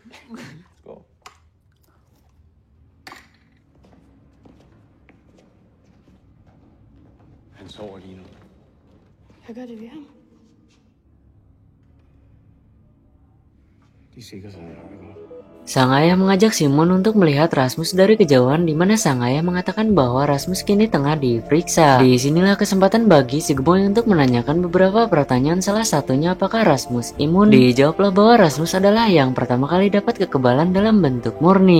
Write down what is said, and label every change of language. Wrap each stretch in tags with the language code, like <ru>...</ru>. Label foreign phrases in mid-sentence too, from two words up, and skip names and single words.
<da>Skål. Han sover lige nu. Hvad gør det ved ham? De er sikre sig,</da> <id>Sang ayah mengajak Simon untuk melihat Rasmus dari kejauhan, di mana sang ayah mengatakan bahwa Rasmus kini tengah diperiksa. Disinilah kesempatan bagi si gemoy untuk menanyakan beberapa pertanyaan, salah satunya apakah Rasmus imun. Dijawablah bahwa Rasmus adalah yang pertama kali dapat kekebalan dalam bentuk murni.</id>